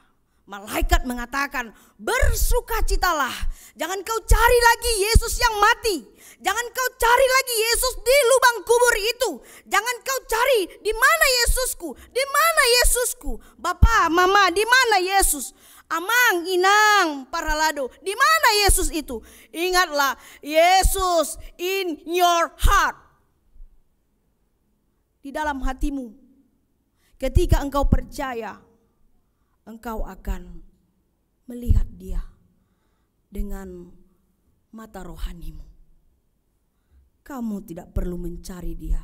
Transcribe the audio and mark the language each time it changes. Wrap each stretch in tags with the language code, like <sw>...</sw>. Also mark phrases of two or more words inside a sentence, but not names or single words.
<id>Malaikat mengatakan, bersukacitalah. Jangan kau cari lagi Yesus yang mati. Jangan kau cari lagi Yesus di lubang kubur itu. Jangan kau cari di mana Yesusku, di mana Yesusku. Bapak, mama, di mana Yesus? Amang, inang, paralado, di mana Yesus itu? Ingatlah, Yesus</id> <en>in your heart.</en> <id>Di dalam hatimu. Ketika engkau percaya, engkau akan melihat dia dengan mata rohanimu. Kamu tidak perlu mencari dia.</id>